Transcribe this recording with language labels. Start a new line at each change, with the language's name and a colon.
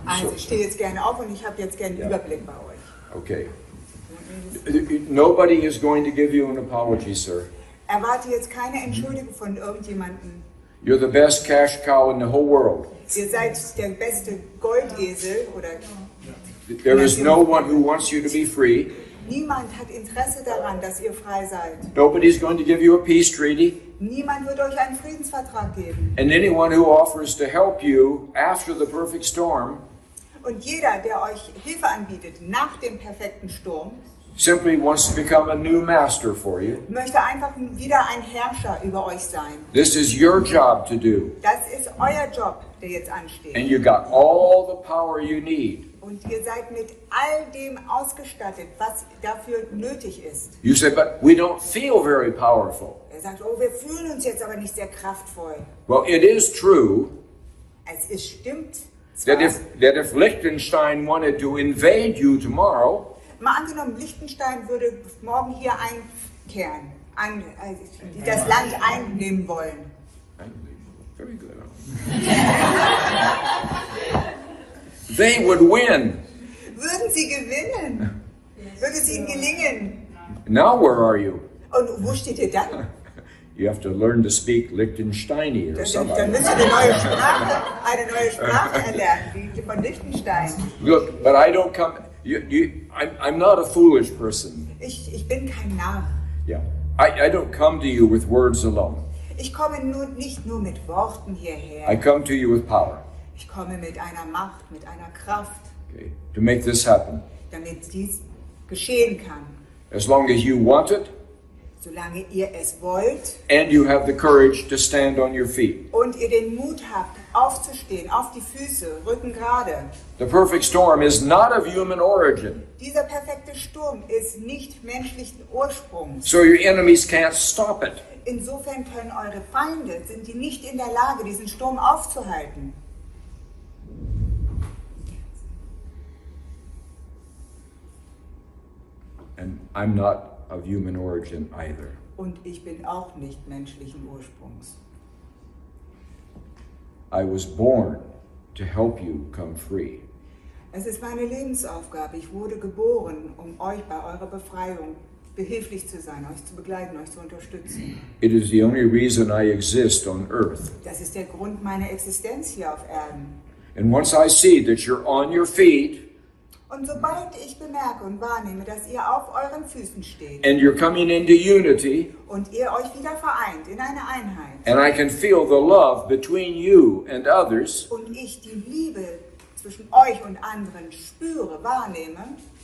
German: Also ich stehe jetzt gerne auf und ich habe jetzt gerne einen Überblick bei euch.
English: Okay. Nobody is going to give you an apology, sir.
German: Erwarte jetzt keine Entschuldigung von irgendjemandem.
English: You're the best cash cow in the whole world.
German: Ihr seid der beste Goldesel oder.
English: There is no one who wants you to be free.
German: Niemand hat Interesse daran, dass ihr frei seid.
English: Nobody's going to give you a peace treaty.
German: Niemand wird euch einen Friedensvertrag geben.
English: And anyone who offers to help you after the perfect storm
German: Und jeder, der euch Hilfe anbietet nach dem perfekten Sturm,
English: simply wants to become a new master for you.
German: Möchte einfach wieder ein Herrscher über euch sein.
English: This is your job to do.
German: Das ist euer Job, der jetzt ansteht.
English: And you got all the power you need.
German: Und ihr seid mit all dem ausgestattet, was dafür nötig ist.
English: You say, but we don't feel very powerful.
German: Er sagt, oh, wir fühlen uns jetzt aber nicht sehr kraftvoll.
English: Well, it is true
German: Stimmt
English: that if Liechtenstein wanted to invade you tomorrow,
German: mal angenommen, Liechtenstein würde morgen hier einkehren, das Land einnehmen wollen.
English: Very good. They would win.
German: Würden sie gewinnen? Würde es ihnen gelingen?
English: Now where are you?
German: Und wo steht ihr dann?
English: You have to learn to speak Liechtensteini or
German: Dann
English: something.
German: müsst ihr eine neue Sprache erlernen, die von Liechtenstein.
English: Look, but I don't come. I'm not a foolish person.
German: Ich bin kein Narr.
English: Yeah, I don't come to you with words alone.
German: Ich komme nicht nur mit Worten hierher.
English: I come to you with power.
German: Ich komme mit einer Macht, mit einer Kraft,
English: Okay, to make this happen.
German: damit dies geschehen kann.
English: As long as you want it,
German: Solange ihr es wollt
English: and you have the courage to stand on your feet.
German: und ihr den Mut habt, aufzustehen, auf die Füße, Rücken gerade.
English: The perfect storm is not of human origin,
German: Dieser perfekte Sturm ist nicht menschlichen Ursprungs.
English: so your enemies can't stop it.
German: Insofern können eure Feinde, sind die nicht in der Lage, diesen Sturm aufzuhalten.
English: And I'm not of human origin either.
German: Und ich bin auch nicht menschlichen Ursprungs.
English: I was born to help you come free.
German: Es ist meine Lebensaufgabe. Ich wurde geboren, um euch bei eurer Befreiung behilflich zu sein, euch zu begleiten, euch zu unterstützen.
English: It is the only reason I exist on earth.
German: Das ist der Grund meiner Existenz hier auf Erden.
English: And once I see that you're on your feet
German: Und sobald ich bemerke und wahrnehme, dass ihr auf euren Füßen steht
English: and you're coming into unity,
German: und ihr euch wieder vereint in eine Einheit
English: and I can feel the love between you and others,
German: und ich die Liebe zwischen euch und anderen spüre, wahrnehme,